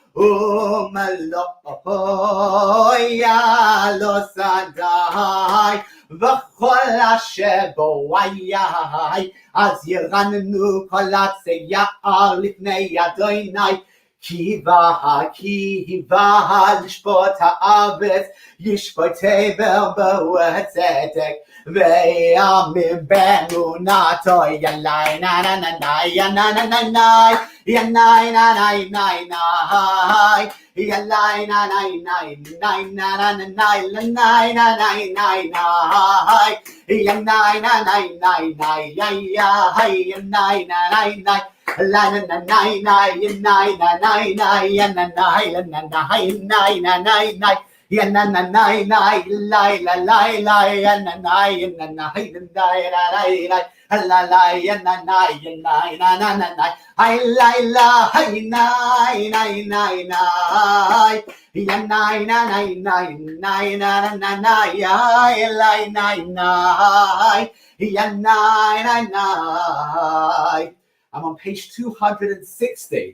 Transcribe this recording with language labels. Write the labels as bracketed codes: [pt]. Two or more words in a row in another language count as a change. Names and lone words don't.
[he] ומלואו יעלו שדי, וכל אשר בו יהי, אז ירננו כל עצי יער לפני אדוני, כי בא לשפוט הארץ, ישפוט תבל בצדק, ויאמין באמונתו, ינאי נאי נאי נאי ינאי נאי נאי ינאי נאי נאי נאי ינאי נאי נאי נאי נאי נאי ינאי נאי נאי נאי ינאי נאי נאי נאי ינאי נאי נאי la na na na na na na na na na na ya na na na na la la la la ya na na na na la la la ya na na na na ai la la ai na na na na ya na na na na na na ya la na na ya na na. [en] I'm on page 260.